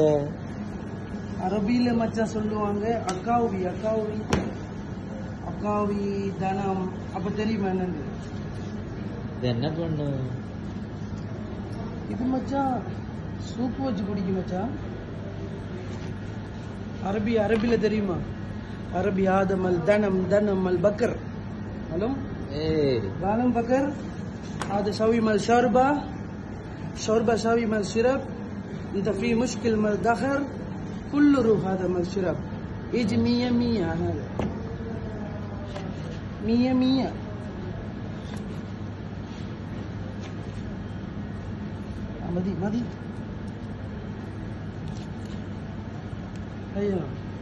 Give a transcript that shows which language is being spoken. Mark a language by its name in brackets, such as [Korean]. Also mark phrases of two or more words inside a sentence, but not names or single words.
[Tamil] அரபியில மச்சான் சொல்லுவாங்க அக்காவி. அக்காவி அக்காவி தனம் அப்ப தெரியுமா என்னன்னு? இது என்ன பண்ணு? இது மச்சான் சூப்பு வச்சு குடிக்கும் மச்சான். அரபியில தெரியுமா? [Arabic] عربي هذا مال دنم مال بكر معلوم؟ ايه معلوم بكر هذا سوي مال شوربه سوي مال شرب. انت في مشكل مال دخر كله روح هذا مال شرب يجي 100 هذا 100 مدي ايوه